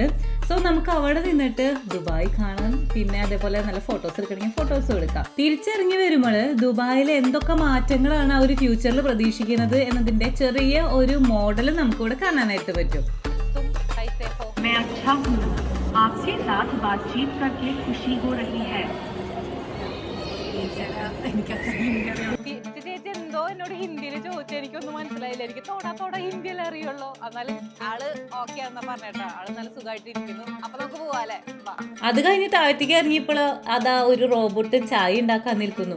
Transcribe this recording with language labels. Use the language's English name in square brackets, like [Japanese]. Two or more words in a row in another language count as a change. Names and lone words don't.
[Malayalam] സോ നമുക്ക് അവിടെ നിന്നിട്ട് ദുബായ് കാണാം. പിന്നെ അതേപോലെ നല്ല ഫോട്ടോസ് എടുക്കണമെങ്കിൽ ഫോട്ടോസും എടുക്കാം. തിരിച്ചിറങ്ങി വരുമ്പോൾ ദുബായിലെ എന്തൊക്കെ മാറ്റങ്ങളാണ് ആ ഒരു ഫ്യൂച്ചറിൽ പ്രതീക്ഷിക്കുന്നത് എന്നതിന്റെ ചെറിയ ഒരു മോഡൽ നമുക്കിവിടെ കാണാനായിട്ട് പറ്റും. [Hindi] आपसे साथ बातचीत करके खुशी हो रही है. [Malayalam] ചേച്ചി എന്തോ എന്നോട് ഹിന്ദിയിൽ ചോദിച്ചു, എനിക്കൊന്നും മനസ്സിലായില്ല. എനിക്ക് തോടാ ഹിന്ദിയിൽ അറിയുള്ളൂ. എന്നാലും ആള് ഓക്കെ ആണെന്നാ പറഞ്ഞേട്ടാ. ആള് നല്ല സുഖമായിട്ട് ഇരിക്കുന്നു. അപ്പൊ നമുക്ക് പോവാല്ലേ. അത് കഴിഞ്ഞ് താഴത്തേക്ക് ഇറങ്ങിയപ്പോൾ അതാ ഒരു റോബോട്ട് ചായ ഉണ്ടാക്കാൻ നിൽക്കുന്നു.